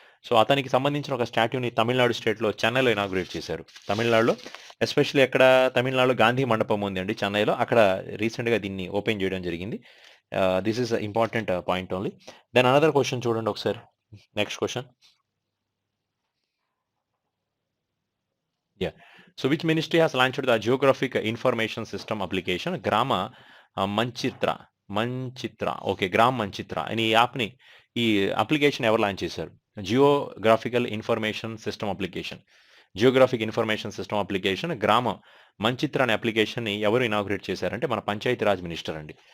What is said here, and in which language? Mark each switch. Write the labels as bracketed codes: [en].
[te] So అతనికి సంబంధించిన ఒక స్టాట్యూని తమిళనాడు స్టేట్లో చెన్నైలో ఇనాగ్రేట్ చేశారు. తమిళనాడులో ఎస్పెషల్లీ ఎక్కడ? తమిళనాడులో గాంధీ మండపం ఉంది అండి చెన్నైలో. అక్కడ రీసెంట్గా దీన్ని ఓపెన్ చేయడం జరిగింది. [en] This is important point only. [te] Then another question చూడండి ఒకసారి. Next question. Yeah. [en] So which ministry has launched the Geographic Information System application? Grama Manchitra. [te] మంచిత్ర okay gram మంచిత్ర అని ఈ యాప్ని ఈ అప్లికేషన్ ఎవరు లాంచ్ చేశారు? Geographical information system application. Geographic information system application గ్రామ మంచిత్ర అనే అప్లికేషన్ని ఎవరు ఇనాగ్రేట్ చేశారంటే మన పంచాయతీరాజ్ మినిస్టర్ అండి.